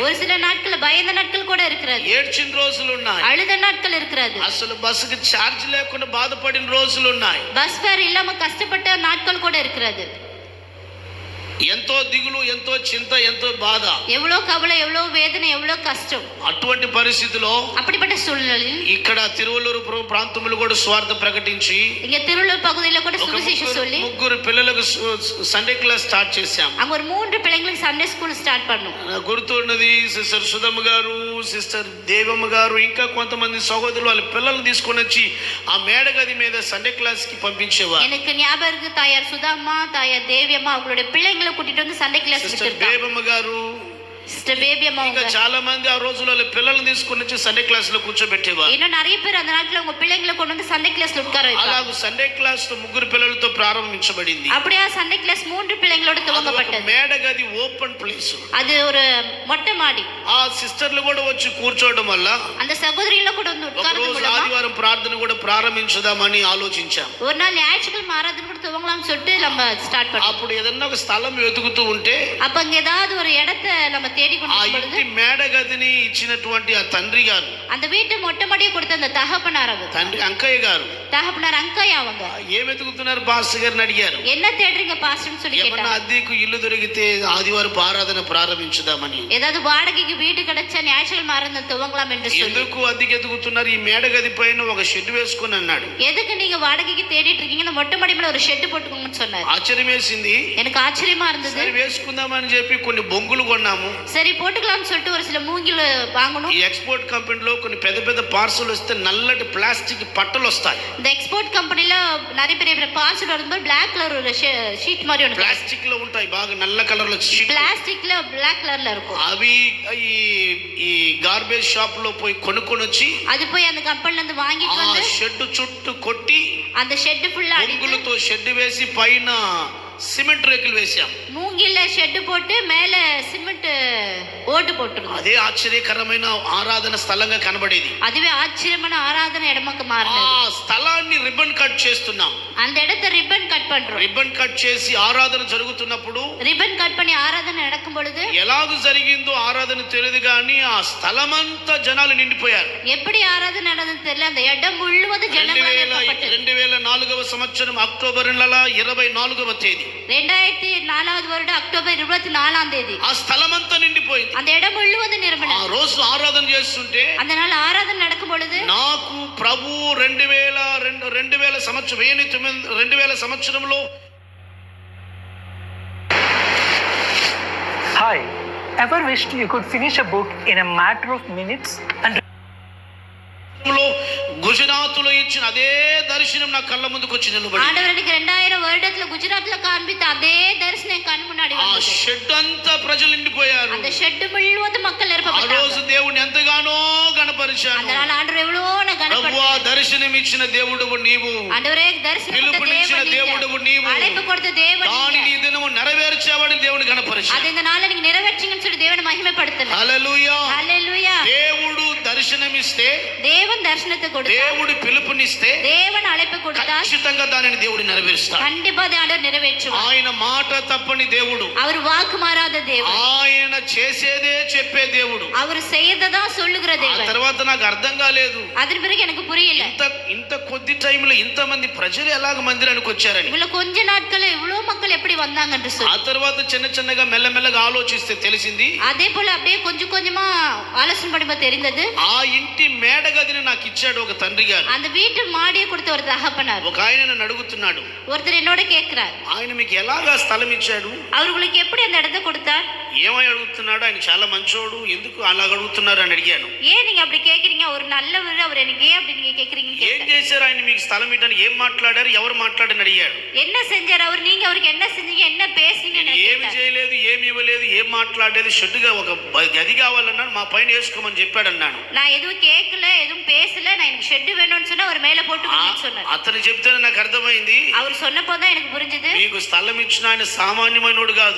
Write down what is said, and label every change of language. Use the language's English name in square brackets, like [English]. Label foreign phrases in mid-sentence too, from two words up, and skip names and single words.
[Tamil] ஒரு சில நாட்கள் பயந்த நாட்கள் கூட இருக்கிறது. [Telugu] ఏడ్చిన రోజులు ఉన్నాయి. [Tamil] அழுத நாட்கள் இருக்கிறது. [Telugu] అసలు బస్సుకి ఛార్జ్ లేకుండా బాధపడిన రోజులు ఉన్నాయి. [Tamil] பஸ் ஃபேர் இல்லாம கஷ்டப்பட்ட நாட்கள் கூட இருக்கிறது. [Telugu] ఎంతో దిగులు, ఎంతో చింత, ఎంతో బాధ, [Tamil] எவ்வளவு கவலை, எவ்வளவு வேதனை, எவ்வளவு கஷ்டம். [Telugu] అటువంటి పరిస్థితిలో [Tamil] அப்படிப்பட்ட சூழ்நிலையில் [Telugu] ఇక్కడ తిరువల్లూరు ప్రాంతంలో కూడా స్వార్థ ప్రకటించి [Tamil] இங்க திருவள்ளூர் பகுதியில கூட சுவிசேஷம் சொல்லி [Telugu] ముగ్గురు పిల్లలకు [English] Sunday class start [Telugu] చేశాం. [Tamil] அங்க ஒரு 3 பிள்ளைங்களுக்கு [English] Sunday school start [Tamil] பண்ணோம். [Telugu] నాకు గుర్తున్నది సిస్టర్ సుధమ్మ గారు, సిస్టర్ దేవమ్మ గారు, ఇంకా కొంతమంది సహోదరులు వాళ్ళ పిల్లల్ని తీసుకొని వచ్చి ఆ మేడగది మీద [English] Sunday class [Telugu] కి పంపించేవారు. [Tamil] எனக்கு ஞாபகம் இருக்கு, தாயார் சுதாம்மா, தாயார் தேவியம்மா அவங்களுடைய பிள்ளைங்களை கூட்டிட்டு வந்து [English] Sunday class [Telugu] సిస్టర్ [Tamil] விட்டுருக்காங்க. [Telugu] దేవమ్మ గారు, [Tamil] சிஸ்டர் பேபி அம்மா [Telugu] ఇంకా చాలా మంది ఆ రోజుల్లో వాళ్ళ పిల్లల్ని తీసుకొని వచ్చి [English] Sunday class [Telugu] లో కూర్చోబెట్టేవారు. [Tamil] இன்னும் நிறைய பேர் அந்த நாட்ல உங்க பிள்ளைங்களை கொண்டு வந்து சண்டே கிளாஸ்ல உட்கார வைப்பாங்க. [Telugu] అలాగ [English] Sunday class [Telugu] ముగ్గురు పిల్లలతో ప్రారంభించబడింది. [Tamil] அப்படியே [English] Sunday class [Tamil] 3 பிள்ளைங்களோட துவங்கப்பட்டது. [Telugu] మేడగది [English] open place, [Tamil] அது ஒரு மொட்டை மாடி. [Telugu] ఆ సిస్టర్లు కూడా వచ్చి కూర్చోవడం వల్ల [Tamil] அந்த சகோதரிகள கூட வந்து உட்கார்ந்து [Telugu] రోజు [Tamil] மூலமா [Telugu] ఆదివారం ప్రార్థన కూడా ప్రారంభించుదామని ఆలోచించాం. [Tamil] ஒரு நாள் ஞாயிற்றுக்கிழமை ஆராதனை கூட துவங்கலாம்னு சொல்லிட்டு நம்ம ஸ்டார்ட் பண்ணோம். [Telugu] అప్పుడు ఏదన్నా ఒక స్థలం వెతుకుతూ ఉంటే [Tamil] அப்ப அங்க ஏதாவது ஒரு இடத்தை நம்ம தேடி கொண்டு ఆ போறது, [Telugu] ఇంటి మేడగదిని ఇచ్చినటువంటి ఆ తండ్రి గారు, [Tamil] அந்த வீட்டு மொட்டை மாடியை கொடுத்த அந்த தகப்பனார், அவர் [Telugu] తండ్రి అంకయ్య గారు [Tamil] தகப்பனார் அங்காய் அவங்க [Telugu] ఏం వెతుకుతున్నారు పాస్టర్ గారిని అడిగారు. [Tamil] என்ன தேடுறீங்க பாஸ்டர்னு சொல்லி [Telugu] ఏమన్నా [Tamil] கேட்டாங்க. [Telugu] అద్దెకు ఇల్లు దొరికితే ఆదివారం ఆరాధన ప్రారంభించుదామని. [Tamil] ஏதாவது வாடகைக்கு வீடு கிடைச்சா ஞாயிற்றுக்கிழமை ஆராதனை துவங்கலாம் என்று சொல்லி. [Telugu] ఎందుకు అద్దెకి ఎదుగుతున్నారు? ఈ మేడగది పైన ఒక షెడ్ వేసుకుని అన్నాడు. [Tamil] எதுக்கு நீங்க வாடகைக்கு தேடிட்டு இருக்கீங்க? இந்த மொட்டை மாடி மேல ஒரு ஷெட் போட்டுக்கோங்கன்னு சொன்னார். [Telugu] ఆశ్చర్యం వేసింది. [Tamil] எனக்கு ఆశ్చర్యமா இருந்தது. [Telugu] సరే వేసుకుందామని చెప్పి కొన్ని బొంగులు కొన్నాము. [Tamil] சரி போட்டுக்கலாம்னு சொல்லிட்டு ஒரு சில மூங்கில் வாங்கணும். [Telugu] ఈ ఎక్స్పోర్ట్ కంపెనీలో కొన్ని పెద్ద పెద్ద పార్సల్ వస్తే నల్లటి ప్లాస్టిక్ పట్టలు వస్తాయి. [Tamil] இந்த எக்ஸ்போர்ட் கம்பெனில நிறைய பெரிய பார்சல் வரும்போது [English] black color [Tamil] ஒரு ஷீட் மாதிரி ஒன்று [Telugu] ప్లాస్టిక్ లో ఉంటాయి, బాగా నల్ల కలర్ లో షీట్. [Tamil] பிளாஸ்டிக்ல பிளாக் கலர்ல இருக்கும். [Telugu] అవి ఈ [English] garbage shop [Telugu] లో పోయి కొనుక్కొని వచ్చి [Tamil] அது போய் அந்த கம்பெனில இருந்து வாங்கிட்டு ఆ வந்து [Telugu] షెడ్ చుట్టూ కొట్టి [Tamil] அந்த ஷெட் ஃபுல்லா அடிச்சு [Telugu] బొంగులతో షెడ్ వేసి పైన సిమెంట్ రేకులు వేసాం. [Tamil] மூங்கில்ல ஷெட் போட்டு மேல சிமெண்ட் ஓட்டு போட்டுருந்தோம். [Telugu] అదే ఆశ్చర్యకరమైన ఆరాధన స్థలంగా కనబడేది. [Tamil] அதுவே ஆச்சரியமான ஆராதனை இடமாக்கு ఆ மாறினது. [Telugu] స్థలాన్ని [English] ribbon cut [Telugu] చేస్తున్నాం. [Tamil] அந்த இடத்தை [English] ribbon cut [Tamil] பண்றோம். [English] ribbon cut [Telugu] చేసి ఆరాధన జరుగుతున్నప్పుడు [English] ribbon cut [Tamil] பண்ணி ஆராதனை நடக்கும் பொழுது [Telugu] ఎలాగ జరిగిందో ఆరాధన తెలియదు కానీ ఆ స్థలమంతా జనాలు నిండిపోయారు. [Tamil] எப்படி ஆராதனை நடந்தது தெரியல, அந்த இடம் முழுவதும் ஜனங்களால் நிரப்பப்பட்டது. [Telugu] 2004వ సంవత్సరం అక్టోబర్ నెల 24వ తేదీ [Tamil] 2004 வருடம் அக்டோபர் 24ஆம் தேதி [Telugu] ఆ స్థలమంతా నిండిపోయింది. [Tamil] அந்த இடம் முழுவதும் ఆ நிரம்பினது. [Telugu] రోజు ఆరాధన చేస్తుంటే [Tamil] அந்த நாள் ஆராதனை நடக்கும் பொழுது [Telugu] నాకు ప్రభు 2000 సంవత్సరంలో [English] Hi, ever wished you could finish a book in a matter of minutes and [Telugu] గుజరాత్లో ఇచ్చిన అదే దర్శనం నా కళ్ళ ముందుకు వచ్చి నిలబడి [Tamil] ஆண்டவர் எனக்கு 2000 வருடத்துல குஜராத்ல காண்பித்த அதே தரிசனம் கண் முன்னாடி ఆ வந்தது. [Telugu] షెడ్ అంతా ప్రజలు నిండిపోయారు. [Tamil] அந்த ஷெட் முழுவதும் மக்கள் ఆ நிரப்பப்பட்டாங்க. [Telugu] రోజు దేవుని ఎంతగానో గణపరిచాను. [Tamil] அந்த நாள் ஆண்டவர் எவ்வளவோ நான் [Telugu] ప్రభువా [Tamil] கனப்படுத்தினேன். [Telugu] దర్శనం ఇచ్చిన దేవుడువు నీవు, [Tamil] ஆண்டவரே தரிசனம் கொடுத்த [Telugu] పిలుపునిచ్చిన [Tamil] தேவன் [Telugu] దేవుడువు [Tamil] நீங்க. [Telugu] నీవు, [Tamil] அழைப்பு கொடுத்த தேவன் [Telugu] దానిని [Tamil] நீங்க. [Telugu] ఈ దినము నెరవేర్చావని దేవుని గణపరిచాను. [Tamil] அது இந்த நாள்ல நீங்க நிறைவேற்றீங்கன்னு சொல்லி தேவனை மகிமைப்படுத்தணும். [Telugu] హల్లెలూయా. [Tamil] ஹல்லேலூயா. [Telugu] దేవుడు దర్శనమిస్తే, [Tamil] தேவன் தரிசனத்தை கொடுத்தார், [Telugu] దేవుడు పిలుపునిస్తే [Tamil] தேவன் அழைப்பு கொடுத்தார், [Telugu] ఖచ్చితంగా దానిని దేవుడు నెరవేరుస్తాడు. [Tamil] கண்டிப்பா அதை ஆண்டவர் நிறைவேற்றுவார். [Telugu] ఆయన మాట తప్పని దేవుడు, [Tamil] அவர் வாக்கு மாறாத தேவன், [Telugu] ఆయన చేసేదే చెప్పే దేవుడు. [Tamil] அவர் செய்யறதான் சொல்லுகிற ఆ தேவன். [Telugu] తర్వాత నాకు అర్థం కాలేదు, [Tamil] அதன் பிறகு எனக்கு புரியல, [Telugu] ఇంత కొద్ది టైంలో ఇంతమంది ప్రజలు ఎలాగ మందిరానికి వచ్చారని. [Tamil] இவ்வளவு கொஞ்ச நாட்கள் இவ்வளவு மக்கள் எப்படி வந்தாங்க என்று ఆ சொல்லி [Telugu] తర్వాత చిన్నగా మెల్లమెల్లగా ఆలోచిస్తే తెలిసింది, [Tamil] அதே போல அப்படியே கொஞ்சம் கொஞ்சமா ஆலோசனை பண்ணும்போது தெரிந்தது, [Telugu] ఆ ఇంటి మేడగదిని నాకు ఇచ్చాడు ఒక తండ్రి గారు. [Tamil] அந்த வீட்டு மாடியை கொடுத்த ஒரு தகப்பனார். [Telugu] ఒక ఆయన నన్ను అడుగుతున్నాడు, [Tamil] ஒருத்தர் என்னோட கேட்கிறார், [Telugu] ఆయన మీకు ఎలాగా స్థలం ఇచ్చాడు, [Tamil] அவர் உங்களுக்கு எப்படி அந்த இடத்தை கொடுத்தார்? [Telugu] ఏమై అడుగుతున్నాడు, ఆయన చాలా మంచోడు, ఎందుకు అలా అడుగుతున్నారు అని అడిగాను. [Tamil] ஏன் நீங்க அப்படி கேக்குறீங்க? ஒரு நல்லவர், அவர் எனக்கு ஏன் அப்படி நீங்க கேக்குறீங்கன்னு [Telugu] ఏం [Tamil] கேட்டார். [Telugu] చేశారు ఆయన మీకు స్థలం ఇవ్వడానికి, ఏం మాట్లాడారు, ఎవరు మాట్లాడని అడిగాడు. [Tamil] என்ன செஞ்சார் அவர்? நீங்க அவருக்கு என்ன செஞ்சீங்க, என்ன பேசுனீங்கன்னு [Telugu] నేను ఏమి [Tamil] கேட்டார். [Telugu] చేయలేదు, ఏం మాట్లాడేది, షెడ్డుగా ఒక గది కావాలన్నాను, మా పైన వేసుకోమని చెప్పాడు అన్నాను. [Tamil] நான் எதுவும் கேட்கல, எதுவும் பேசல, நான் எனக்கு ஷெட் வேணும்னு சொன்னா அவர் மேல போட்டு சொன்னார். [Telugu] అతను చెప్తేనే నాకు అర్థమైంది, [Tamil] அவர் சொன்னப்போதான் எனக்கு புரிஞ்சது, [Telugu] మీకు స్థలం ఇచ్చిన ఆయన సామాన్యమైనోడు కాదు.